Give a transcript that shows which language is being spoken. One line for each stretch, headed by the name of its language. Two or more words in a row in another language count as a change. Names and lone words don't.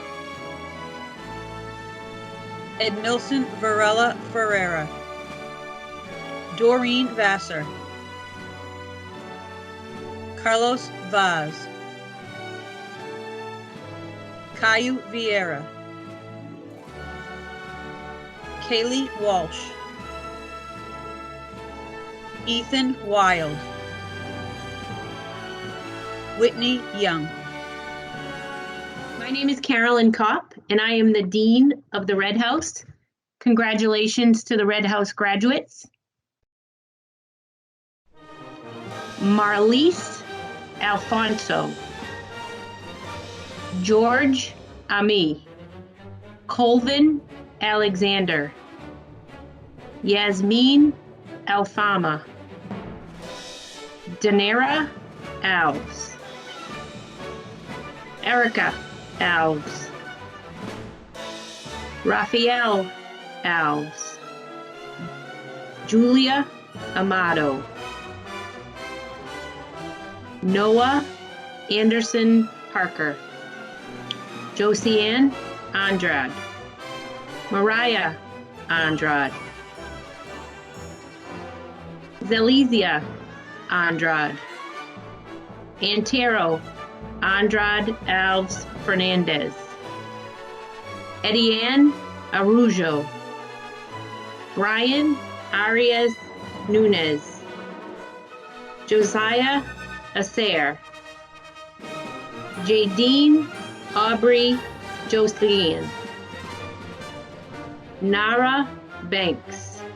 English: Edmilson Varela Ferreira, Doreen Vassar, Carlos Vaz, Caillou Vieira, Kaylee Walsh, Ethan Wild, Whitney Young. My name is Carolyn Kopp, and I am the Dean of the Red House. Congratulations to the Red House graduates. Marlise Alfonso, George Ami, Colvin Alexander, Yasmin Alfama, Danera Alves, Erica Alves, Raphael Alves, Julia Amato, Noah Anderson Parker, Josiane Andrade, Mariah Andrade, Zelizia Andrade, Antero Andrade Alves Fernandez, Ediane Arujo, Brian Arias Nunez, Josiah Acer, Jadine Aubrey Jocelyn, Nara Banks,